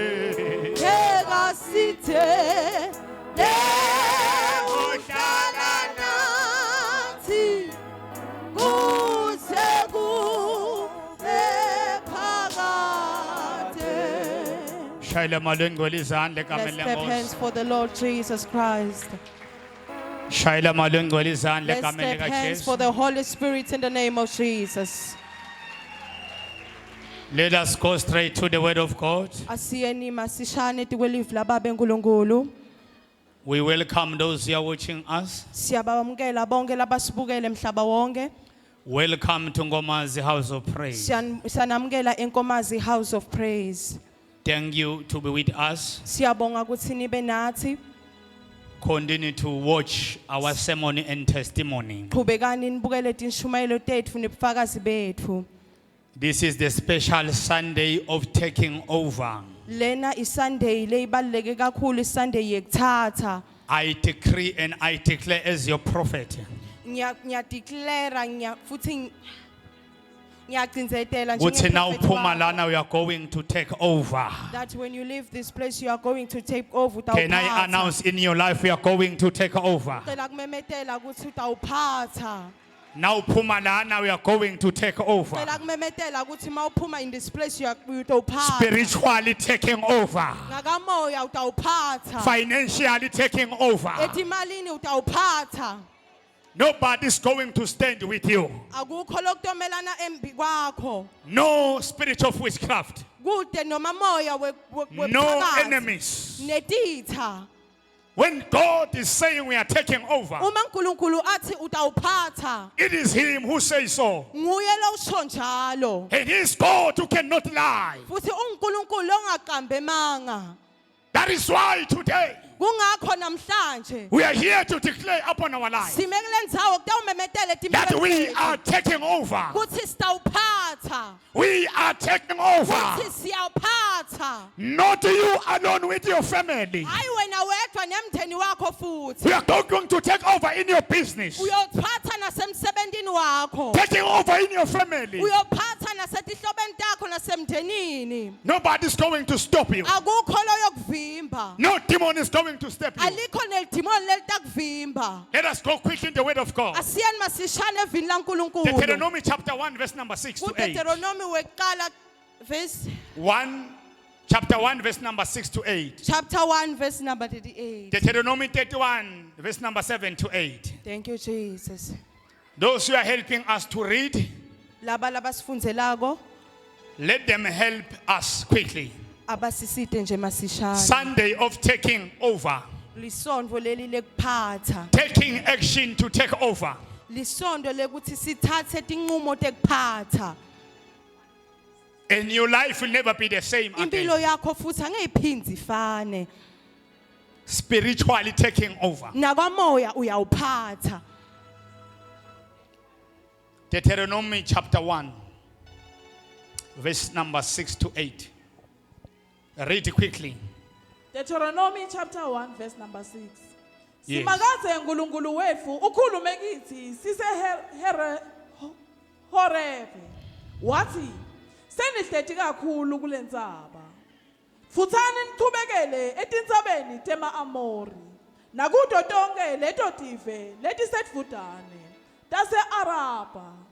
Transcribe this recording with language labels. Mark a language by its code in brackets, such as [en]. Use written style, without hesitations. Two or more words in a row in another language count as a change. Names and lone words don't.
[ss] kekasithe uhlala nathi kuze kube phakade. shayela malengcwele izandla [en] Let's [ss] egameni [en] clap hands [ss] lenkosi [en] for the Lord Jesus Christ. [ss] shayela malengcwele izandla [en] Let's [ss] egameni [en] clap hands for [ss] likaJesu. [en] the Holy Spirit in the name of Jesus. Let us go straight to the word of God. [ss] Asiyeni masishane tikwelivi lababe nkulunkulu. [en] We welcome those who are watching us. [ss] Siyabamukela bonke labasibukele emhlaba wonke. [en] Welcome to Ngomazi House of Praise. [ss] Siyanamukela enkomazi House of Praise. [en] Thank you to be with us. [ss] Siyabonga ukuthi nibe nathi. [en] Continue to watch our sermon and testimony. [ss] Qhubekani nibukele tinshumayelo tethu nebufakazi bethu. [en] This is the special Sunday of taking over. [ss] Lena iSunday leyibaleke kakhulu iSunday yekuthatha. [en] I decree and I declare as your prophet [ss] Ngiyadeclare futhi ngiyagcinzetela uthi now njengeprophet phuma wakho [en] lana we are going to take over. that when you leave this place you are going to take over. Can I announce in your life we are going to take over? [ss] Ngicela kumemetela ukuthi utawuphatha. [en] Now [ss] phuma lana [en] we are going to take over. [ss] Ngicela kumemetela ukuthi mawuphuma [en] in this place [ss] utawuphatha. [en] Spiritually taking over. [ss] Ngakamoya utawuphatha. [en] Financially taking over. [ss] Etimalini utawuphatha. [en] Nobody's going to stand with you. [ss] Akukho lokutomelana embi kwakho. [en] No spirit of witchcraft. [ss] Kude noma moya [en] No enemies. [ss] netitha. [en] When God is saying we are taking over, [ss] Uma uNkulunkulu athi utawuphatha. [en] it is Him who says so. [ss] Nguye lo usho njalo. [en] It is God who cannot lie. [ss] Futhi uNkulunkulu ongaqambe manga. [en] That That is why today [ss] Kungakho namhlanje [en] we are here to declare upon our lives [ss] sime kule ndzawo kutawumemetela [en] that we [ss] etimpilweni [en] are taking over. [ss] kuthi sitawuphatha [en] We are taking over. [ss] kuthi siyawuphatha [en] Not you alone with your family. [ss] hayi wena wedwa nemndeni wakho futhi [en] We are not going to take over in your business. [ss] uyophatha nasemsebentini wakho [en] Taking over in your family. [ss] uyophatha nasetihlobeni takho nasemndenini [en] Nobody's going to stop you. [ss] akukho loyokuvimba [en] No demon is going to stop you. [ss] alikho nelidimoni lelitakuvimba [en] Let us go quickly in the word of God. [ss] asiyeni masishane evini lankulunkulu [en] Deuteronomy chapter 1 verse number 6 to 8. [ss] kuDeuteronomy weqala verse [en] 1 chapter 1 verse number 6 to 8. chapter 1 verse number 38. Deuteronomy 31 verse number 7 to 8. Thank you Jesus. Those who are helping us to read, [ss] Laba labasifunzelako [en] let them help us quickly. [ss] abasisite nje masishane. [en] Sunday of taking over. [ss] Lisondvo leli lekuphatha. [en] Taking action to take over. [ss] Lisondo lekuthi sithathe tinqumo tekuphatha. [en] And your life will never be the same [ss] Impilo [en] again. [ss] yakho futhi angeyiphindzi ifane. [en] Spiritually taking over. [ss] Nakwamoya uyawuphatha. [en] Deuteronomy chapter 1 verse number 6 to 8. Read quickly. Deuteronomy chapter 1 verse number 6. Yes. [ss] Simakaze uNkulunkulu wethu ukhulume kithi sise Horebe. Wathi senihleti kakhulu kulentsaba. Futhani niqhubekele etintsabeni tema Amori. Nakudo tonke leto tive letisedvudane tase Araba.